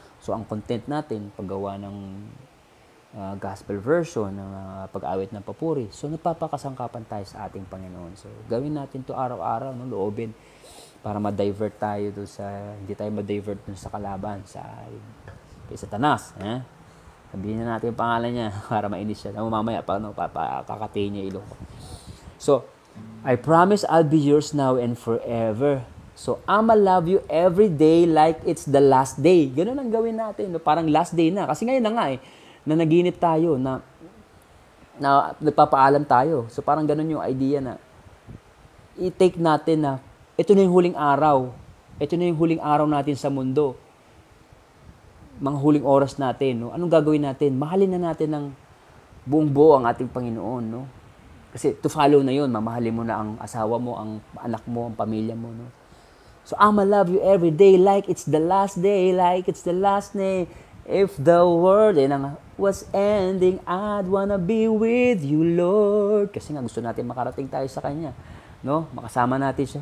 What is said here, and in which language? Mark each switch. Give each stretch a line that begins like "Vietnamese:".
Filipino: So ang content natin, paggawa ng gospel version, ng pag-awit ng papuri. So nagpapakasangkapan tayo sa ating Panginoon. So gawin natin to araw-araw, no? Loobin para ma-divert tayo doon hindi tayo ma-divert doon sa kalaban, kay Satanas. Sabihin na natin yung pangalan niya para mainis siya. Mamaya, kakatayin niya ilong ko.
English: So, I promise I'll be yours now and forever. So, I'ma love you every day like it's the last day.
Filipino: Ganun ang gawin natin. No? Parang last day na. Kasi ngayon na nga na naginip tayo, na nagpapaalam tayo. So, parang ganun yung idea na i-take natin na ito na yung huling araw. Ito na yung huling araw natin sa mundo. Mga huling oras natin, no? Anong gagawin natin? Mahalin na natin ng buong buo ang ating Panginoon, no? Kasi to follow na yun, mamahalin mo na ang asawa mo, ang anak mo, ang pamilya mo, no?
English: So, I'ma love you every day like it's the last day, like it's the last day. If the world was ending, I'd wanna be with you, Lord.
Filipino: Kasi nga gusto natin makarating tayo sa Kanya, no? Makasama natin siya.